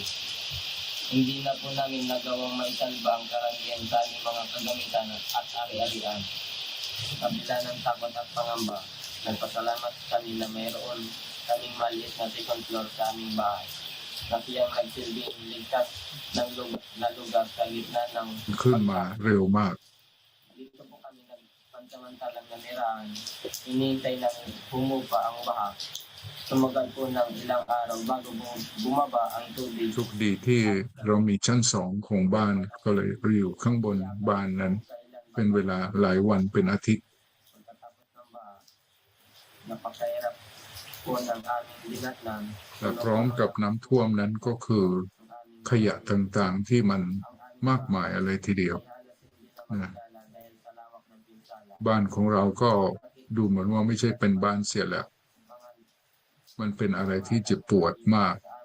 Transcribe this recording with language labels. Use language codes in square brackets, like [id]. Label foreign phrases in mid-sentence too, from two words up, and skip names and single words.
[tl] Hindi na po namin nagawang maisalba ang karamihan sa aming mga kagamitan at ari-arian. Kabila ng takot at pangamba, nagpasalamat kami na mayroon kaming maliit na [en] second floor [tl] sa aming bahay. Na siyang nagsilbing ligtas ng lugar sa gitna ng [th] ขึ้นมาเร็วมาก [tl] Dito po kami nagpansamantalang nanirahan. Hinihintay lang humupa ang baha. Tumagal po ng ilang araw bago bumaba ang tubig. [th] โชคดีที่เรามีชั้น2ของบ้านก็เลยอยู่ข้างบนบ้านนั้นเป็นเวลาหลายวันเป็นอาทิตย์ [tl] Napakahirap po ng aming dinatnan. [th] และพร้อมกับน้ำท่วมนั้นก็คือขยะต่างๆที่มันมากมายอะไรทีเดียวนะบ้านของเราก็ดูเหมือนว่าไม่ใช่เป็นบ้านเสียแล้วมันเป็นอะไรที่เจ็บปวดมาก